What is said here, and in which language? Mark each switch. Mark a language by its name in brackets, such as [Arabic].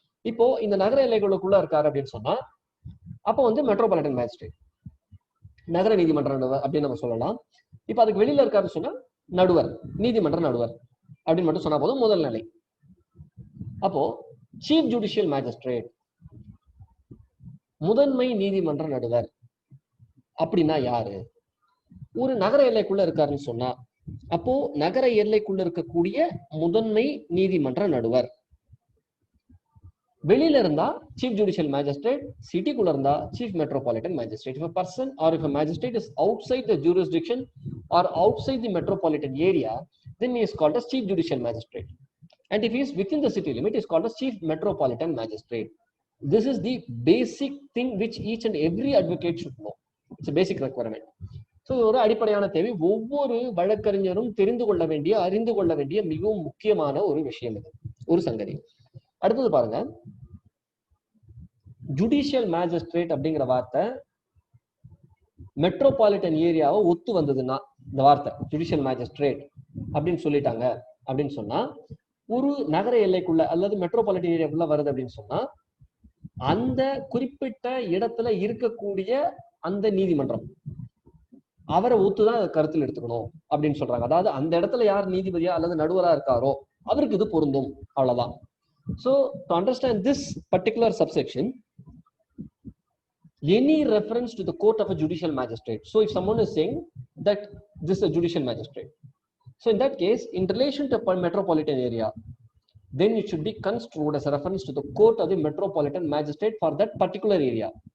[Tamil] இப்போ இந்த நகர எல்லைகளுக்குள்ள இருக்காரு அப்படின்னு சொன்னா அப்போ வந்து மெட்ரோபாலிட்டன் மேஜிஸ்ட்ரேட், நகர நீதிமன்ற நடுவர் அப்படின்னு நம்ம சொல்லலாம். இப்ப அதுக்கு வெளியில இருக்காருன்னு சொன்னா நடுவர், நீதிமன்ற நடுவர் அப்படின்னு மட்டும் சொன்னா போதும், முதல் நிலை. அப்போ சீஃப் ஜுடிஷியல் மேஜிஸ்ட்ரேட், முதன்மை நீதிமன்ற நடுவர் அப்படின்னா யாரு? ஒரு நகர எல்லைக்குள்ள இருக்காருன்னு சொன்னா அப்போ நகர எல்லைக்குள்ள இருக்கக்கூடிய முதன்மை நீதிமன்ற நடுவர். வெளியில இருந்தா சீஃப் ஜுடிஷியல் மேஜிஸ்ட்ரேட், சிட்டிக்குள்ள இருந்தா chief metropolitan magistrate. [English] If a person or if a magistrate is outside the jurisdiction or outside the metropolitan area, then he is called as chief judicial magistrate. And if he is within the city limit, he is called as chief metropolitan magistrate. This is the basic thing which each and every advocate should know. It's a basic requirement. [Tamil] So ஒரு அடிப்படையான தேவை, ஒவ்வொரு வழக்கறிஞரும் தெரிந்து கொள்ள வேண்டிய, அறிந்து கொள்ள வேண்டிய மிகவும் முக்கியமான ஒரு விஷயம் இது, ஒரு சங்கதி. அடுத்தது பாருங்க, ஜுடிஷியல் மேஜிஸ்ட்ரேட் அப்படிங்கிற வார்த்தை மெட்ரோபாலிட்டன் ஏரியாவை ஒத்து வந்ததுன்னா, இந்த வார்த்தை ஜுடிஷியல் மேஜிஸ்ட்ரேட் அப்படின்னு சொல்லிட்டாங்க அப்படின்னு சொன்னா, ஒரு நகர எல்லைக்குள்ள அல்லது மெட்ரோபாலிட்டன் ஏரியாக்குள்ள வருது அப்படின்னு சொன்னா, அந்த குறிப்பிட்ட இடத்துல இருக்கக்கூடிய அந்த நீதிமன்றம் அவரை ஒத்துதான் கருத்தில் எடுத்துக்கணும் அப்படின்னு சொல்றாங்க. அதாவது அந்த இடத்துல யார் நீதிபதியா அல்லது நடுவரா இருக்காரோ அவருக்கு இது பொருந்தும், அவ்வளவுதான். [English] So to understand this particular subsection, any reference to the court of a judicial magistrate. So if someone is saying that this is a judicial magistrate, so in that case, in relation to a metropolitan area, then it should be construed as a reference to the court of the metropolitan magistrate for that particular area.